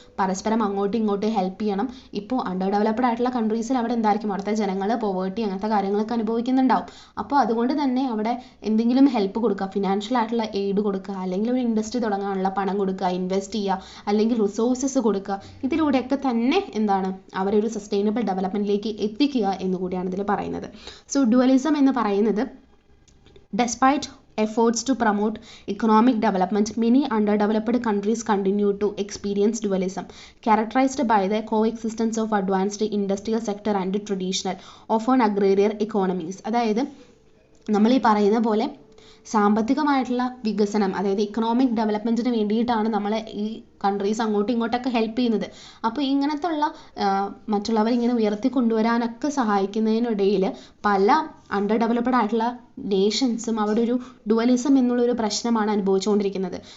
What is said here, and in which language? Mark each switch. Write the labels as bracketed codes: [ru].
[ml] പരസ്പരം അങ്ങോട്ടും ഇങ്ങോട്ടും ഹെൽപ്പ് ചെയ്യണം. ഇപ്പോൾ അണ്ടർ ഡെവലപ്ഡ് ആയിട്ടുള്ള കൺട്രീസിൽ അവിടെ എന്തായിരിക്കും, അവിടുത്തെ ജനങ്ങൾ പോവേർട്ടി അങ്ങനത്തെ കാര്യങ്ങളൊക്കെ അനുഭവിക്കുന്നുണ്ടാവും. അപ്പോൾ അതുകൊണ്ട് തന്നെ അവിടെ എന്തെങ്കിലും ഹെൽപ്പ് കൊടുക്കുക, ഫിനാൻഷ്യൽ ആയിട്ടുള്ള എയ്ഡ് കൊടുക്കുക, അല്ലെങ്കിൽ ഒരു ഇൻഡസ്ട്രി തുടങ്ങാനുള്ള പണം കൊടുക്കുക, ഇൻവെസ്റ്റ് ചെയ്യുക, അല്ലെങ്കിൽ റിസോഴ്സസ് കൊടുക്കുക. ഇതിലൂടെയൊക്കെ തന്നെ എന്താണ് അവരൊരു സസ്റ്റൈനബിൾ ഡെവലപ്മെൻറ്റിലേക്ക് എത്തിക്കുക എന്നുകൂടിയാണ് ഇതിൽ പറയുന്നത്. സോ ഡുവലിസം എന്ന് പറയുന്നത് [en] despite efforts to promote economic development, many underdeveloped countries continue to experience dualism, characterized by the coexistence of advanced industrial sector and traditional, often agrarian economies. [ml] അതായത് നമ്മൾ ഈ പറയുന്ന പോലെ സാമ്പത്തികമായിട്ടുള്ള വികസനം, അതായത് ഇക്കണോമിക് ഡെവലപ്മെൻറ്റിന് വേണ്ടിയിട്ടാണ് നമ്മളെ ഈ കൺട്രീസ് അങ്ങോട്ടും ഇങ്ങോട്ടൊക്കെ ഹെൽപ്പ് ചെയ്യുന്നത്. അപ്പോൾ ഇങ്ങനത്തെ ഉള്ള മറ്റുള്ളവരിങ്ങനെ ഉയർത്തി കൊണ്ടുവരാനൊക്കെ സഹായിക്കുന്നതിനിടയിൽ പല അണ്ടർ ഡെവലപ്ഡ് ആയിട്ടുള്ള നേഷൻസും അവിടെ ഒരു ഡുവലിസം എന്നുള്ളൊരു പ്രശ്നമാണ് അനുഭവിച്ചുകൊണ്ടിരിക്കുന്നത്.